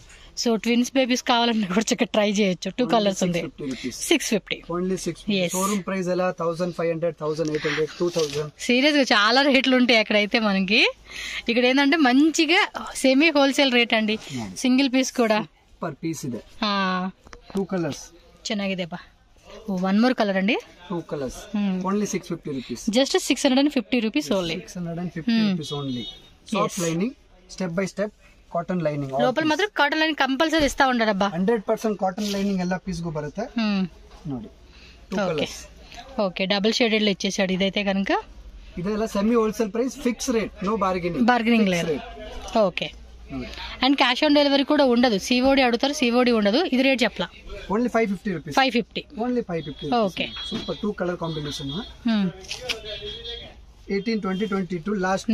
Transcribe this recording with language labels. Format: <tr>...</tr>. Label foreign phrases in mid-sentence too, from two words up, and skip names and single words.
<te>సో ట్విన్స్ బేబీస్ కావాలన్నా కూడా చక్కగా ట్రై చేయొచ్చు. 2 కలర్స్ ఉంది. 650 ఓన్లీ 650.</te> <en>showroom price</en> <te>ఎలా 1500, 1800, 2000. సీరియస్ గా చాలా రేట్లు ఉంటాయి అక్కడైతే మనకి. ఇక్కడ ఏంటంటే మంచిగా</te> <en>semi wholesale rate</en> <te>అండి.</te> <en>single piece</en> <te>కూడా</te> <en>per piece</en> <te>ಇದೆ. 2 కలర్స్</te> <kn>ಚೆನ್ನಾಗಿದೆ ಬಾ.</kn> <te>వన్ మోర్ కలర్ అండి. 2 కలర్స్ ఓన్లీ 650 రూపీస్. జస్ట్ 650 రూపీస్ ఓన్లీ. 650 రూపీస్ ఓన్లీ.</te> <en>soft lining, step by step cotton lining.</en> <te>లోపల మాత్రం</te> <en>cotton lining compulsory</en> <te>ఇస్తా ఉన్నారబ్బా.</te> <kn>100%</kn> <en>cotton lining</en> <kn>ಎಲ್ಲ ಪೀಸ್ ಗೂ ಬರುತ್ತೆ ನೋಡಿ. 2 ಕಲರ್ಸ್.</kn> <te>ఓకే</te> <en>double shaded</en> <te>లో ఇచ్చేసాడు. ఇదైతే కనుక</te> <kn>ಇದೆಲ್ಲ</kn> <en>semi wholesale price, fix rate, no bargaining</en> <te>లేదు. ఓకే అండ్</te> <en>cash on delivery</en> <te>కూడా ఉండదు. సిఓడి అడుగుతారు, సిఓడి ఉండదు. ఇది రేట్ చెప్పలా.</te> <en>Only 550 rupees. 550 only 550.</en> <te>ఓకే సూపర్. 2</te> <en>colour combination.</en> <te>18, 20, 22 లాస్ట్</te>